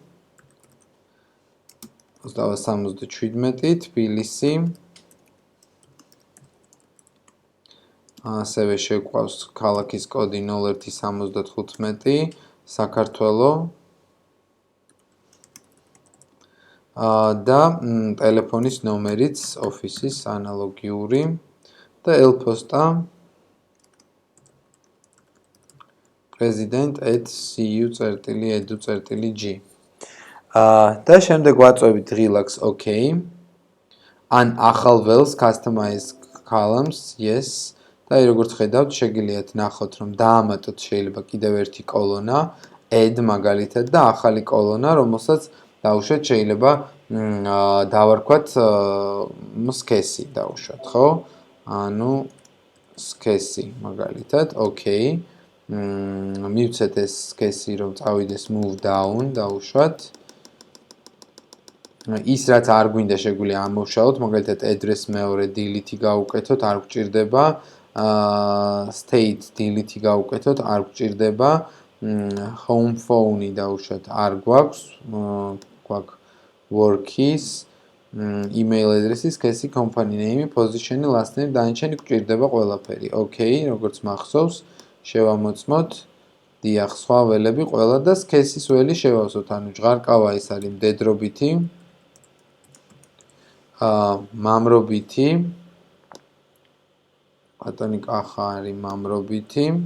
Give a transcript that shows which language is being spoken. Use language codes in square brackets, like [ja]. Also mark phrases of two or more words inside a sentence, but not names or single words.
[ka] 77 თბილისი ასევე შეგვყავს ქალაქის კოდი 0175 საქართველო და ტელეფონის ნომერიც ოფისის ანალოგიური და ელპოსტა president@cu.edu.gr. და შემდეგ ვაწვევით ღილაკს OK. ან ახალ ველს [en] customize columns yes. [ka] და როგორც ხედავთ, შეგიძლიათ ნახოთ, რომ დაამატოთ შეიძლება კიდევ ერთი კოლონა, add მაგალითად და ახალი კოლონა, რომელსაც დავუშვათ შეიძლება დავარქვათ skesi დავუშვათ, ხო? ანუ skesi მაგალითად, OK. მივცეთ ეს skesi, რომ წავიდეს [en] move down [ka] დავუშვათ. ის რაც არ გვინდა შეგვიძლია ამოვშალოთ, მაგალითად address მეორე delete-ი გავუკეთოთ, არ გვჭირდება. [en] state delete [ka] გავუკეთოთ, არ გვჭირდება. [en] Home phone-ი [ka] დავუშვათ, არ გვაქვს. [en] გვაქვს work-ის, email address-ის, CASE, company name, position-ი, last name, [ka] დანიშნული გვჭირდება ყველაფერი. Okay, როგორც მახსოვს, შევამოწმოთ. დიახ, სხვა ველები ყველა და CASE-ის ველი შევავსოთ, ანუ ჟღარკავა ეს არის მდედრობითი. მამრობითი. ბატონი კახა არის მამრობითი.